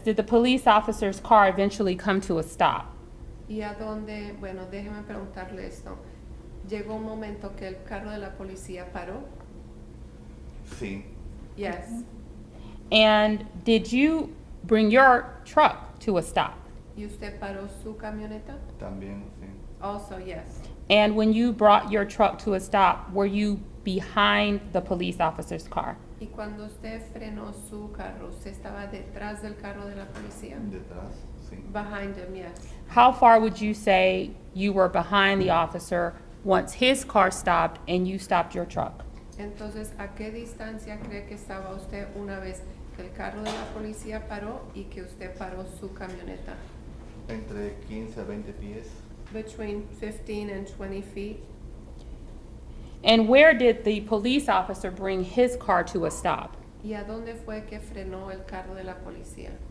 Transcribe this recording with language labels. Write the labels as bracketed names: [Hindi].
[English] Did the police officer's car eventually come to a stop? [Spanish] ¿Y a dónde? Bueno, déjeme preguntarle esto. ¿Llegó un momento que el carro de la policía paró? Sí. [English] Yes. And did you bring your truck to a stop? [Spanish] ¿Y usted paró su camioneta? También, sí. [English] Also, yes. And when you brought your truck to a stop, were you behind the police officer's car? [Spanish] ¿Y cuando usted frenó su carro, usted estaba detrás del carro de la policía? Detrás, sí. [English] Behind him, yes. How far would you say you were behind the officer once his car stopped and you stopped your truck? [Spanish] Entonces, ¿a qué distancia cree que estaba usted una vez que el carro de la policía paró y que usted paró su camioneta? Entre 15 a 20 pies. [English] Between 15 and 20 feet. And where did the police officer bring his car to a stop? [Spanish] ¿Y a dónde fue que frenó el carro de la policía?